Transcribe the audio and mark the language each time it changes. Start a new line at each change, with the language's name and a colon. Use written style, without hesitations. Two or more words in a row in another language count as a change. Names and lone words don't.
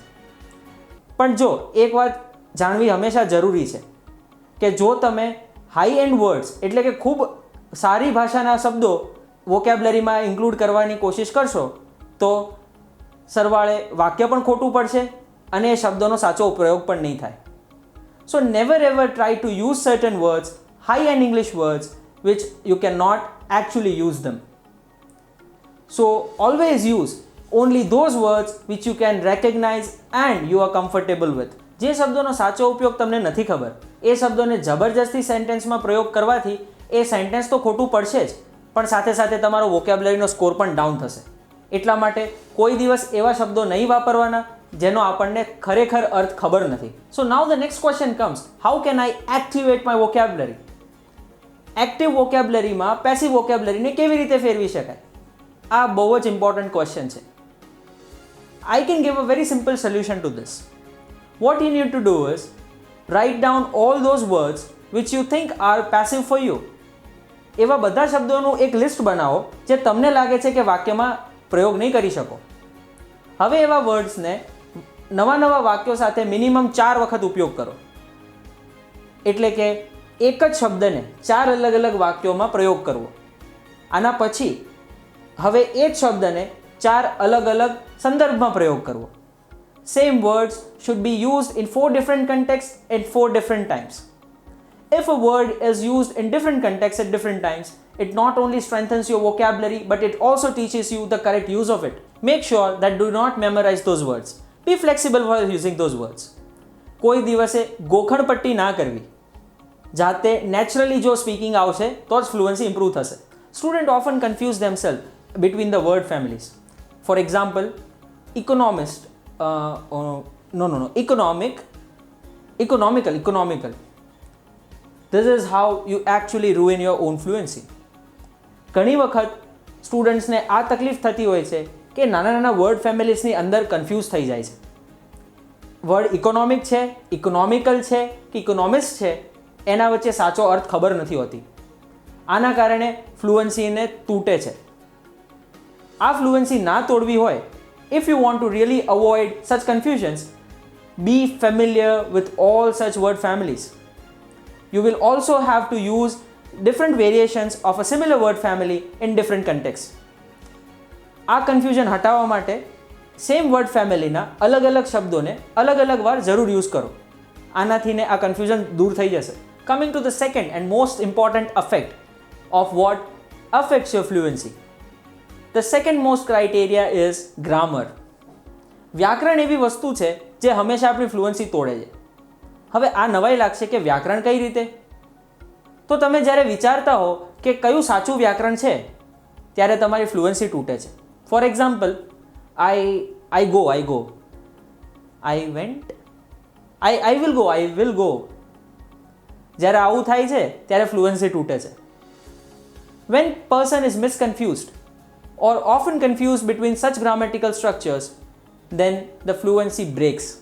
Gujarati: પણ જો એક વાત જાણવી હંમેશા જરૂરી છે કે જો તમે
English: high end words
Gujarati: એટલે કે ખૂબ સારી ભાષાના શબ્દો વોકેબ્યુલરીમાં ઇન્ક્લુડ કરવાની કોશિશ કરશો તો સરવાળે વાક્ય પણ ખોટું પડશે અને એ શબ્દોનો સાચો પ્રયોગ પણ નહીં થાય.
English: so never ever try to use certain words, high end English words which you can not actually use them. So always use only those words which you can recognize and you are comfortable with.
Gujarati: જે શબ્દોનો સાચો ઉપયોગ તમને નથી ખબર એ શબ્દોને જબરજસ્તી સેન્ટેન્સમાં પ્રયોગ કરવાથી એ સેન્ટેન્સ તો ખોટું પડશે જ પણ સાથે સાથે તમારો વોકેબ્યુલરીનો સ્કોર પણ ડાઉન થશે. એટલા માટે કોઈ દિવસ એવા શબ્દો નહીં વાપરવાના જેનો આપણને ખરેખર અર્થ ખબર નથી.
English: so now the next question comes, how can I activate my vocabulary?
Gujarati: એક્ટિવ વોકેબ્યુલરીમાં પેસિવ વોકેબ્યુલરીને કેવી રીતે ફેરવી શકાય? આ બહુ જ
English: important question
Gujarati: છે.
English: I can give a very simple solution to this. What you need to do is write down all those words which you think are passive for you.
Gujarati: એવા બધા શબ્દોનું એક લિસ્ટ બનાવો જે તમને લાગે છે કે વાક્યમાં પ્રયોગ નહીં કરી શકો. હવે એવા વર્ડ્સને નવા નવા વાક્યો સાથે મિનિમમ 4 વખત ઉપયોગ કરો. એટલે કે એક જ શબ્દને 4 અલગ અલગ વાક્યોમાં પ્રયોગ કરવો. આના પછી હવે એ જ શબ્દને 4 અલગ અલગ સંદર્ભમાં પ્રયોગ કરવો.
English: same words should be used in 4 different contexts at 4 different times. If a word is used in different contexts at different times, it not only strengthens your vocabulary but it also teaches you the correct use of it. Make sure that do not memorize those words. Be flexible while using those words.
Gujarati: કોઈ દિવસે ગોખણપટ્ટી ના કરવી. જાતે નેચરલી જો સ્પીકિંગ આવશે તો જ
English: fluency improve
Gujarati: થશે.
English: student often confuse themselves between the word families. For example, economic Economical. This is how you actually ruin your own fluency.
Gujarati: ઘણી વખત સ્ટુડન્ટ્સને આ તકલીફ થતી હોય છે કે નાના નાના વર્ડ ફેમિલીઝની અંદર કન્ફ્યુઝ થઈ જાય છે. વર્ડ ઇકોનોમિક છે, ઇકોનોમિકલ છે કે ઇકોનોમિક્સ છે, એના વચ્ચે સાચો અર્થ ખબર નથી હોતી. આના કારણે ફ્લુઅન્સીને તૂટે છે. આ ફ્લુઅન્સી ના તોડવી હોય,
English: if you want to really avoid such confusions, be familiar with all such word families. You will also have to use different variations of a similar word family in different contexts.
Gujarati: આ કન્ફ્યુઝન હટાવવા માટે સેમ વર્ડ ફેમિલીના અલગ અલગ શબ્દોને અલગ અલગ વાર જરૂર યુઝ કરો. આનાથીને આ કન્ફ્યુઝન દૂર થઈ જશે.
English: Coming to the second and most important effect of what affects your fluency. The second most criteria is grammar.
Gujarati: વ્યાકરણ એવી વસ્તુ છે જે હંમેશા આપણી ફ્લુઅન્સી તોડે છે. હવે આ નવાઈ લાગશે કે વ્યાકરણ કઈ રીતે? તો તમે જ્યારે વિચારતા હો કે કયું સાચું વ્યાકરણ છે ત્યારે તમારી ફ્લુઅન્સી તૂટે છે.
English: for example, I go, I went, I will go.
Gujarati: જ્યારે આવું થાય છે ત્યારે ફ્લુઅન્સી તૂટે છે.
English: When person is misconfused or often confused between such grammatical structures, then the fluency breaks.